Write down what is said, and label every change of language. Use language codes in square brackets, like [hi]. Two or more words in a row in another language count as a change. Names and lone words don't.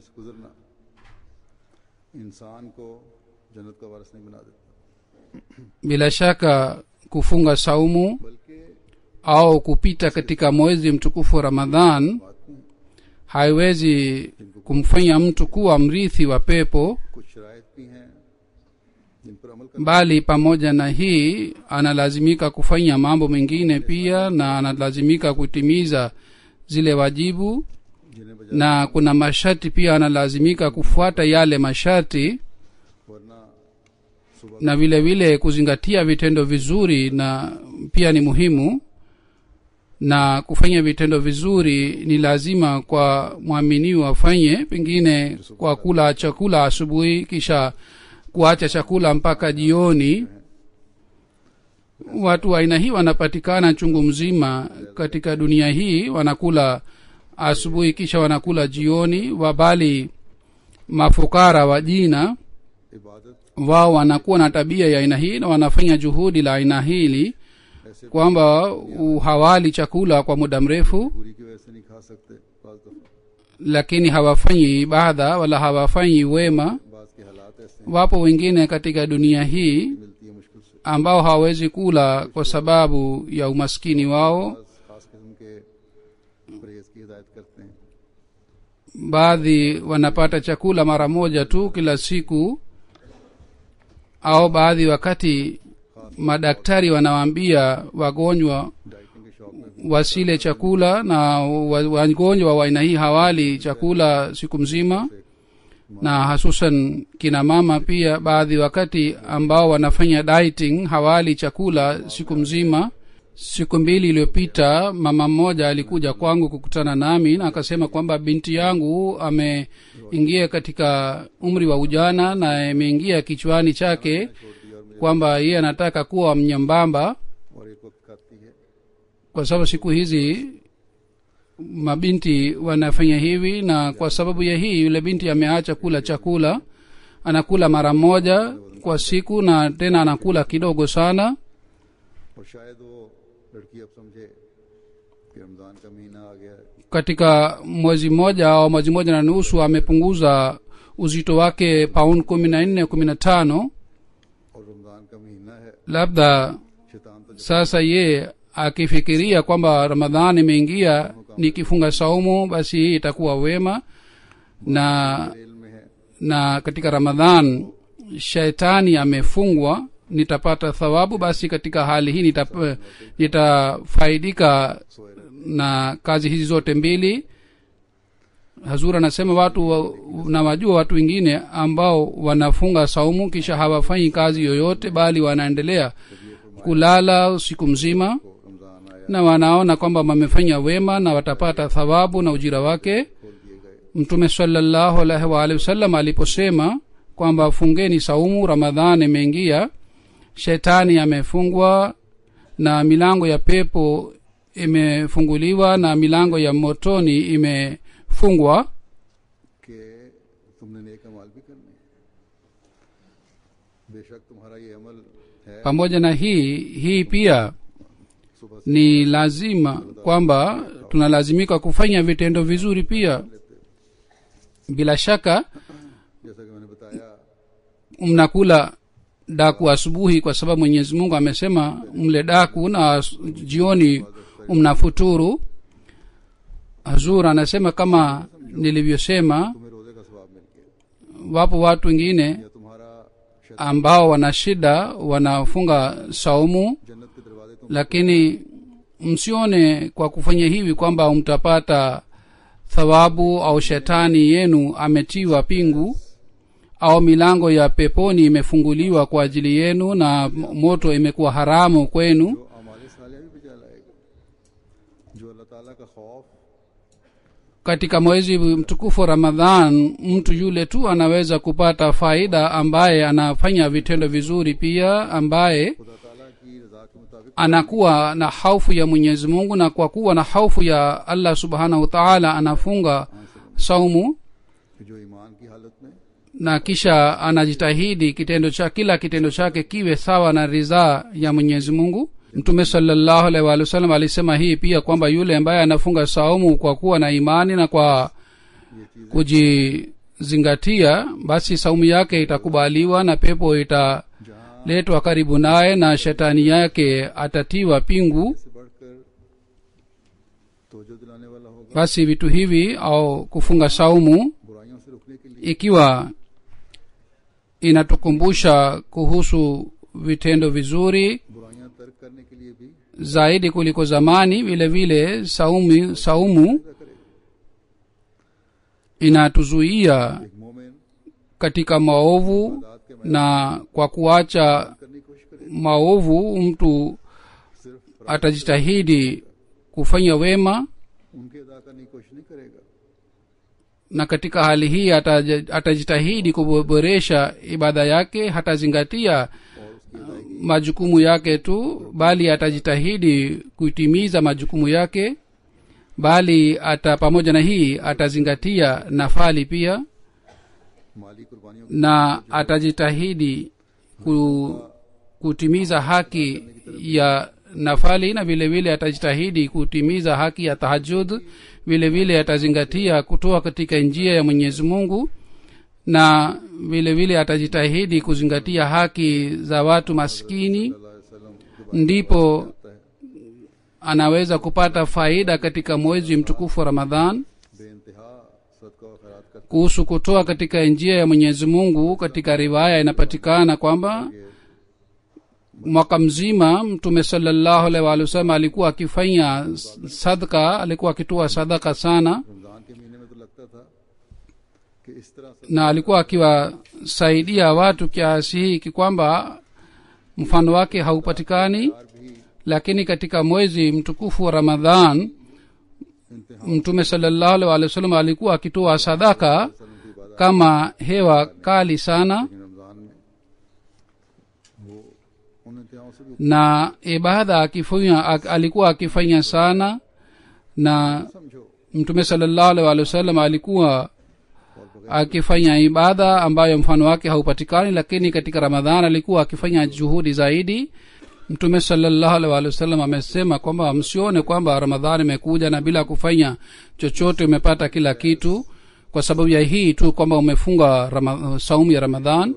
[sw] Bila shaka kufunga saumu au kupita katika mwezi mtukufu Ramadhan haiwezi kumfanya mtu kuwa mrithi wa pepo, bali pamoja na hii analazimika kufanya mambo mengine pia, na analazimika kutimiza zile wajibu. [ur] جنہیں بجا [sw] na kuna masharti pia analazimika kufuata yale masharti [ur] ورنہ صبح [sw] na vile vile kuzingatia vitendo vizuri na pia ni muhimu na kufanya vitendo vizuri ni lazima kwa mwaminiwa afanye pengine kwa kula chakula asubuhi kisha kuacha chakula mpaka jioni watu wa aina hii wanapatikana chungu mzima katika dunia hii wanakula asubuhi kisha wanakula jioni wabali mafukara wa jina [ur] इबादत [sw] wao wanakuwa na tabia ya aina hii na wanafanya juhudi la aina hili [ur] ऐसे [sw] kwamba hawali chakula kwa muda mrefu [ur] پوری کی وجہ سے نہیں کھا سکتے بعض دفعہ [sw] lakini hawafanyi ibada wala hawafanyi wema [ur] بعض کے حالات ایسے ہیں [sw] wapo wengine katika dunia hii [ur] ملتی ہے مشکل سے [sw] ambao hawawezi kula kwa sababu ya umaskini wao [ur] بعض خاص قسم کے پرہیز کی ہدایت کرتے ہیں [sw] baadhi wanapata chakula mara moja tu kila siku au baadhi wakati madaktari wanawaambia wagonjwa [ur] ڈائٹنگ کے شوق میں [sw] wasile chakula na wagonjwa wa aina hii hawali chakula siku mzima na hasusan kina mama pia baadhi wakati ambao wanafanya dieting hawali chakula siku mzima siku mbili iliyopita mama mmoja alikuja kwangu kukutana nami na akasema kwamba binti yangu ameingia katika umri wa ujana na imeingia kichwani chake kwamba yeye anataka kuwa mnyambamba [ur] اور ایک وقت کھاتی ہے [sw] kwa sababu siku hizi mabinti wanafanya hivi na kwa sababu ya hii yule binti ameacha kula chakula anakula mara moja kwa siku na tena anakula kidogo sana [ur] اور شاید وہ لڑکی اب سمجھے کہ رمضان کا مہینہ آ گیا ہے [sw] katika mwezi mmoja au mwezi mmoja na nusu amepunguza uzito wake pauni 14 15 [ur] اور رمضان کا مہینہ ہے [sw] labda [ur] شیطان تو [sw] sasa ye akifikiria kwamba ramadhani imeingia nikifunga saumu basi hii itakuwa wema na [ur] جیل میں ہے [sw] na katika ramadhan shaitani amefungwa nitapata thawabu basi katika hali hii nitafaidika na kazi hizi zote mbili hazur anasema watu na wajua watu wengine ambao wanafunga saumu kisha hawafanyi kazi yoyote bali wanaendelea kulala siku mzima [ur] تو رمضان آیا [sw] na wanaona kwamba wamefanya wema na watapata thawabu na ujira wake [ur] کھول دیے گئے [sw] mtume [ar] صلى الله عليه وآله وسلم [sw] aliposema kwamba fungeni saumu ramadhani imeingia shetani amefungwa na milango ya pepo imefunguliwa na milango ya motoni imefungwa [ur] کہ تم نے نیک اعمال بھی کرنے ہیں. بےشک تمہارا یہ عمل ہے [sw] pamoja na hii pia [ur] صبح سے [sw] ni lazima kwamba tunalazimika kufanya vitendo vizuri pia bila shaka [ur] جیسا کہ میں نے بتایا [sw] mnakula daku asubuhi kwa sababu mwenyezi mungu amesema mle daku na jioni mnafuturu hazur anasema kama nilivyosema [ur] تمہیں روزے کا ثواب مل گیا [sw] wapo watu wengine [ur] یا تمہارا شیطان [sw] ambao wana shida wanafunga saumu [ur] جنت کے دروازے تم [sw] lakini msione kwa kufanya hivi kwamba mtapata thawabu au shetani yenu ametiwa pingu au milango ya peponi imefunguliwa kwa ajili yenu na moto imekuwa haramu kwenu [ur] جو اعمال صالحہ بھی بچا لائے گا جو اللہ تعالیٰ کا خوف [sw] katika mwezi mtukufu wa ramadhan mtu yule tu anaweza kupata faida ambaye anafanya vitendo vizuri pia ambaye [ur] خدا تعالیٰ کی رضا کے مطابق [sw] anakuwa na haufu ya mwenyezi mungu na kwa kuwa na haufu ya [ar] الله سبحانه وتعالى [sw] anafunga saumu [ur] کہ جو ایمان کی حالت میں [sw] na kisha anajitahidi kila kitendo chake kiwe sawa na ridhaa ya mwenyezi mungu mtume [ar] صلى الله عليه وسلم [sw] alisema hii pia kwamba yule ambaye anafunga saumu kwa kuwa na imani na kwa [ur] یہ چیزیں [sw] kujizingatia basi saumu yake itakubaliwa na pepo italetwa [ur] जहाँ [sw] karibu naye na shetani yake atatiwa pingu [ur] سے بڑھ کر توجہ دلانے والا ہوگا [sw] basi vitu hivi au kufunga saumu [ur] برائیوں سے رکنے کے لیے [sw] ikiwa inatukumbusha kuhusu vitendo vizuri [ur] برائیاں ترک کرنے کے لیے بھی [sw] zaidi kuliko zamani vile vile saumu [ur] پیدا کرے گا [sw] inatuzuia [ur] ایک مومن [sw] katika maovu, na kwa kuacha [ur] کرنے کی کوشش کرے, [sw] maovu mtu [ur] सिर्फ [sw] atajitahidi kufanya wema, [ur] ان کے ادا کرنے کی کوشش نہیں کرے گا, [sw] na katika hali hii atajitahidi kuboresha ibada yake, hatazingatia majukumu yake tu, bali atajitahidi kutimiza majukumu yake, bali pamoja na hii atazingatia nafali pia, [ur] مالی قربانیوں [sw] na atajitahidi kutimiza haki ya nafali, na vile vile atajitahidi kutimiza haki ya tahajjud. vile vile atazingatia kutoa katika njia ya Mwenyezi Mungu, na vile vile atajitahidi kuzingatia haki za watu maskini, ndipo anaweza kupata faida katika mwezi mtukufu wa Ramadhan. [ur] بےانتہا صدقہ و خیرات کرتے [sw] Kuhusu kutoa katika njia ya Mwenyezi Mungu, katika riwaya inapatikana kwamba mwaka mzima Mtume [ar] صلى الله عليه وسلم [sw] alikuwa akifanya sadaka, alikuwa akitoa sadaka sana, [ur] رمضان کے مہینے میں تو لگتا تھا کہ اس طرح سے [sw] na alikuwa akiwasaidia watu kiasi hiki kwamba mfano wake haupatikani. Lakini katika mwezi mtukufu wa Ramadhan Mtume [ar] صلى الله عليه وسلم [sw] alikuwa akitoa sadaka kama hewa kali sana, [ur] رمضان میں وہ ان انتہاؤں سے بھی [sw] na ibada alikuwa akifanya sana, na [ur] समझो [sw] Mtume [ar] صلى الله عليه وسلم [sw] alikuwa akifanya ibada ambayo mfano wake haupatikani, lakini katika Ramadhan alikuwa akifanya juhudi zaidi. Mtume [ar] صلى الله عليه وسلم [sw] amesema kwamba msione kwamba Ramadhani imekuja na bila kufanya chochote umepata kila kitu, kwa sababu ya hii tu kwamba umefunga saumu ya Ramadhan.